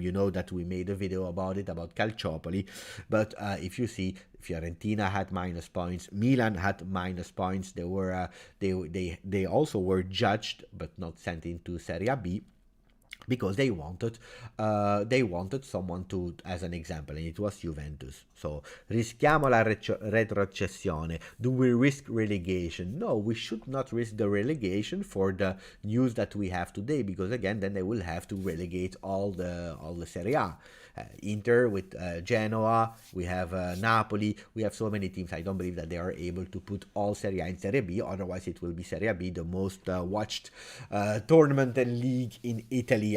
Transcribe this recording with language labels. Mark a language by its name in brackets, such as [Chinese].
[English] You know that we made a video about it, about Calciopoli. But if you see, Fiorentina had minus points, Milan had minus points. They were they also were judged but not sent into Serie B, because they wanted someone to, as an example, and it was Juventus. [Italian] So rischiamo la retrocessione. [English] Do we risk relegation? No, we should not risk the relegation for the news that we have today, because again then they will have to relegate all the Serie A. Inter with Genoa, we have Napoli, we have so many teams. I don't believe that they are able to put all Serie A in Serie B, otherwise it will be Serie B, the most watched tournament and league in Italy.